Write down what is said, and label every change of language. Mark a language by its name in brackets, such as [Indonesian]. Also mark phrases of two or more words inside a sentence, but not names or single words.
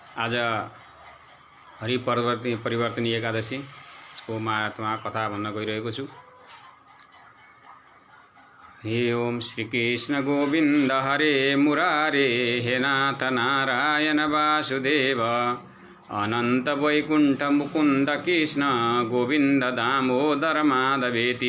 [Nepali] आज हरि परिवर्तनी एकादशी इसको महात्मा कथा भन्न गइरहेको छु। [Sanskrit] हे ओम श्री कृष्ण गोविंद हरे मुरारे हे नाथ नारायण वासुदेव अनंत वैकुंठ मुकुंद कृष्ण गोविंद दामोदर माधवेति।